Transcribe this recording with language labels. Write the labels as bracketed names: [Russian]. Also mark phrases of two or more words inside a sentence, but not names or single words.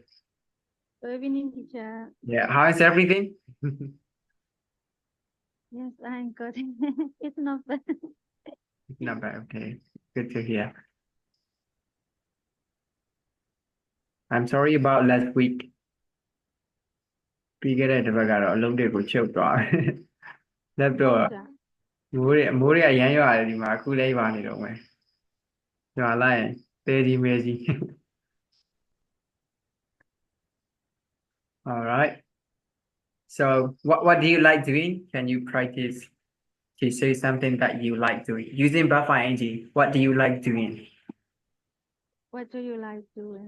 [English] Good evening, teacher. Yeah, how is everything? Yes, I'm good. It's not bad. Not bad. Okay, good to hear. I'm sorry about last week. [Burmese] ပြီးခဲ့တဲ့တစ်ပတ်ကတော့အလုံးတွေကိုချုပ်သွားတယ်။လက်တော့ ဟုတ်တာ မိုးတွေအရမ်းရွာတယ်ဒီမှာအခုလည်းရွာနေတော့မယ်။ရွာလိုက်ရင်တဲကြီးမဲကြီး [English] All right. So what do you like doing? Can you practice to say something that you like doing? Using buff ing, what do you like doing? What do you like doing?